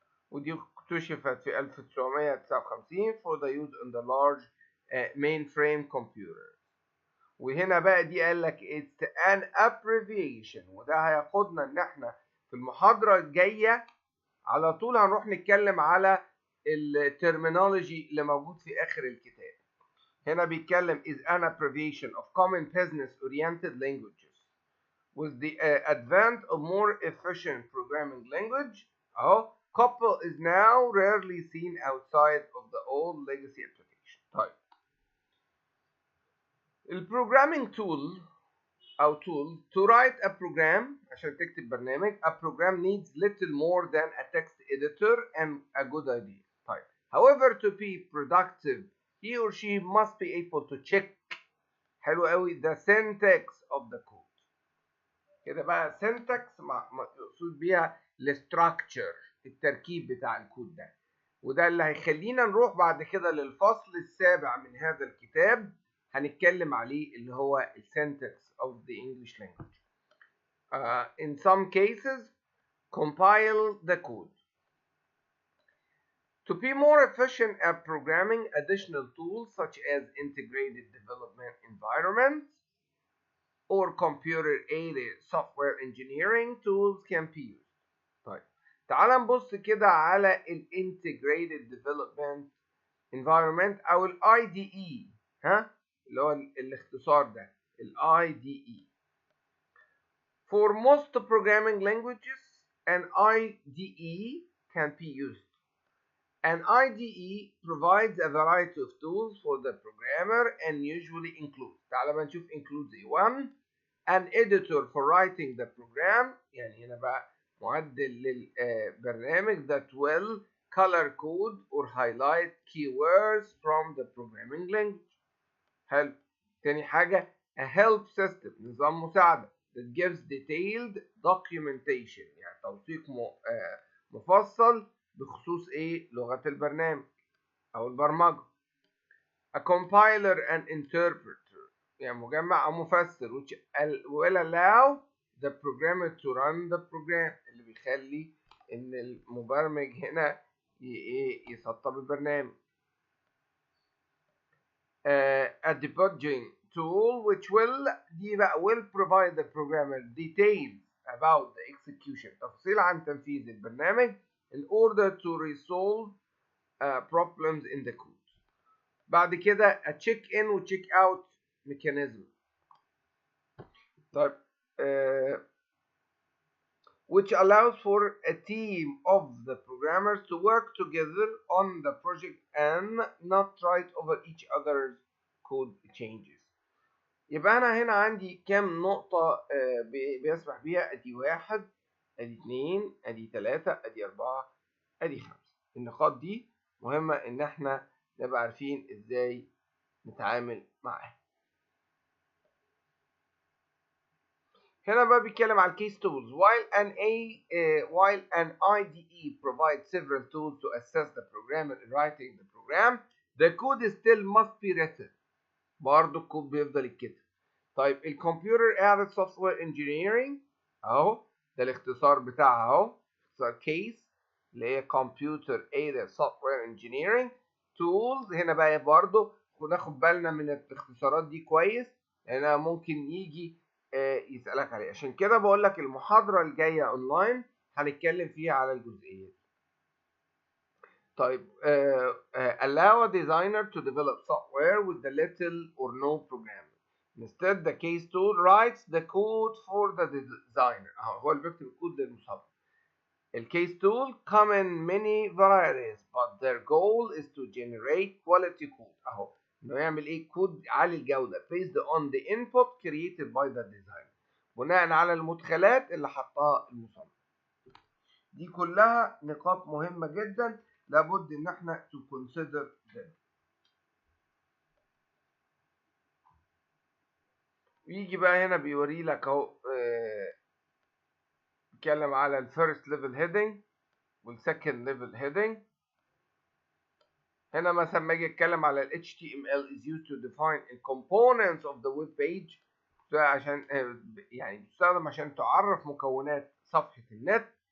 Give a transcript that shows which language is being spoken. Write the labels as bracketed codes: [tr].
[ar] ودي اكتشفت في [en] 1959 for the use in the large mainframe computer. [ar] وهنا بقى دي قال لك [en] it's an abbreviation، [ar] وده هياخدنا ان احنا في المحاضرة الجاية على طول هنروح نتكلم على الترمينولوجي اللي موجود في اخر الكتاب. هنا بيتكلم [en] is an abbreviation of common business oriented languages with the advent of more efficient programming language. اهو couple is now rarely seen outside of the old legacy application. [ar] طيب البروجرامينج tool أو [en] tool to write a program [ar] عشان تكتب برنامج. [en] A program needs little more than a text editor and a good idea. طيب however to be productive he or she must be able to check [ar] حلو قوي [en] the syntax of the code. [ar] كده بقى syntax مقصود بيها الستراكشر، التركيب بتاع الكود ده، وده اللي هيخلينا نروح بعد كده للفصل السابع من هذا الكتاب هنتكلم عليه اللي هو [en] syntax of the English language. In some cases compile the code. To be more efficient at programming, additional tools such as integrated development environments or computer-aided software engineering tools can be used. [ar] طيب تعال نبص كده على ال [en] integrated development environment [ar] أو ال IDE، ها اللي هو الاختصار ده ال IDE. [en] For most programming languages an IDE can be used. An IDE provides a variety of tools for the programmer and usually includes، [ar] تعال بقى نشوف [en] includes ايه. 1 an editor for writing the program، [ar] يعني هنا بقى معدل للبرنامج [en] that will color code or highlight keywords from the programming language. [ar] حلو. تاني حاجة [en] a help system، [ar] نظام مساعدة [en] that gives detailed documentation، [ar] يعني توثيق مفصل بخصوص ايه لغة البرنامج او البرمجة. [en] a compiler and interpreter، [ar] يعني مجمع او مفسر [en] which will allow the programmer to run the program، [ar] اللي بيخلي ان المبرمج هنا يسطب البرنامج. [en] a debugging tool which will provide the programmer details about the execution، [ar] تفصيل عن تنفيذ البرنامج [en] in order to resolve problems in the code. [ar] بعد كده [en] a check in و check out mechanism. طيب which allows for a team of the programmers to work together on the project and not write over each other's code changes. [ar] يبقى أنا هنا عندي كام نقطة بيسمح بيها؟ أدي 1 أدي 2 أدي 3 أدي 4 أدي 5. النقاط دي مهمة إن إحنا نبقى عارفين إزاي نتعامل معاها. هنا بقى بيتكلم على الكيس تولز. [en] while an IDE provides several tools to assist the programmer in writing the program, the code still must be written. [ar] برضه الكود بيفضل يتكتب. طيب الكمبيوتر ايدد سوفت وير انجينيرنج اهو ده الاختصار بتاعها اهو، اختصار كيس اللي هي كمبيوتر ايدد سوفت وير انجينيرنج تولز. هنا بقى برضه ناخد بالنا من الاختصارات دي كويس لانها ممكن يجي يسألك عليه. عشان كده بقول لك المحاضرة الجاية اونلاين هنتكلم فيها على الجزئية دي. [en] طيب allow a designer to develop software with the little or no programming. Instead the case tool writes the code for the designer. [ar] هو اللي بيكتب الكود للمصمم. [en] الكيس tool come in many varieties but their goal is to generate quality code. [ar] اهو انه يعمل ايه؟ كود عالي الجودة [en] based on the input created by the designer، [ar] بناء على المدخلات اللي حطها المصمم. دي كلها نقاط مهمة جدا لابد ان احنا [en] to consider them. [ar] يجي بقى هنا بيوري لك اهو بيتكلم على الفيرست ليفل هيدنج والسكند ليفل هيدنج. هنا مثلا لما اجي اتكلم على ال HTML [en] is used to define the components of the web page، [ar] ده عشان يعني بتستخدم عشان تعرف مكونات صفحة النت.